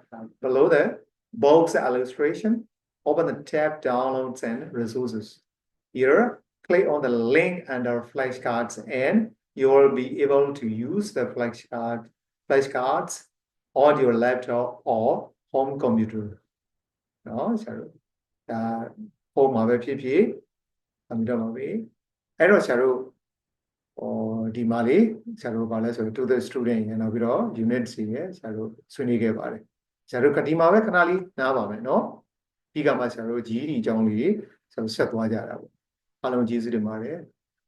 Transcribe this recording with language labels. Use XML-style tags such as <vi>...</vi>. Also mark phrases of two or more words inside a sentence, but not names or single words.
<en>Below the box illustration, open the tab Downloads and Resources. Here, click on the link under flashcards and you will be able to use the flashcards on your laptop or home computer. No, sorry.</en> <my>Home မှာပဲဖြစ်ဖြစ်အမြင်တော့ပါပဲအဲ့တော့ဆရာတို့ဒီမှာလေဆရာတို့ဗာလဲဆိုတော့</my> <en>to the student</en> <my>ရနောက်ပြီးတော့ unit စီရဆရာတို့ဆွေးနွေးခဲ့ပါတယ်ဆရာတို့ဒီမှာပဲခဏလေးနားပါမယ်เนาะပြီးကမှဆရာတို့ GED အကြောင်းလေးဆရာတို့ဆက်သွားကြတာပေါ့အားလုံးကျေးဇူးတင်ပါတယ်</my>